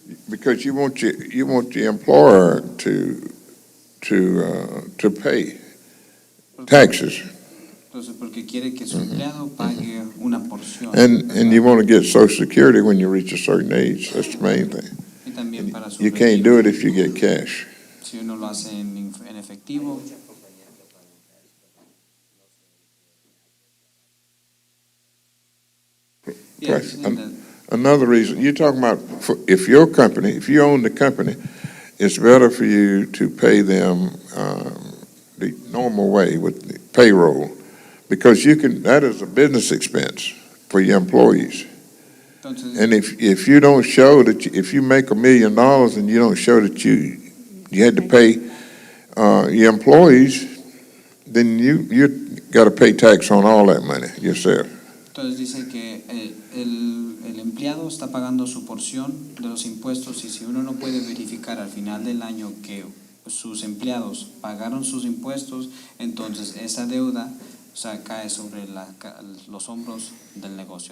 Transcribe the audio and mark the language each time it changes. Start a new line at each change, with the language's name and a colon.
English: Because you want the employer to pay taxes.
Spanish: Entonces, porque quiere que su empleado pague una porción.
English: And you want to get Social Security when you reach a certain age. That's the main thing.
Spanish: Y también para su
English: You can't do it if you get cash.
Spanish: Si uno lo hace en efectivo.
English: Plus, another reason, you're talking about if you own the company, it's better for you to pay them the normal way with the payroll, because that is a business expense for your employees.
Spanish: Entonces,
English: And if you don't show that, if you make $1 million and you don't show that you had to pay your employees, then you got to pay tax on all that money yourself.
Spanish: Entonces dice que el empleado está pagando su porción de los impuestos y si uno no puede verificar al final del año que sus empleados pagaron sus impuestos, entonces esa deuda, o sea, cae sobre los hombros del negocio.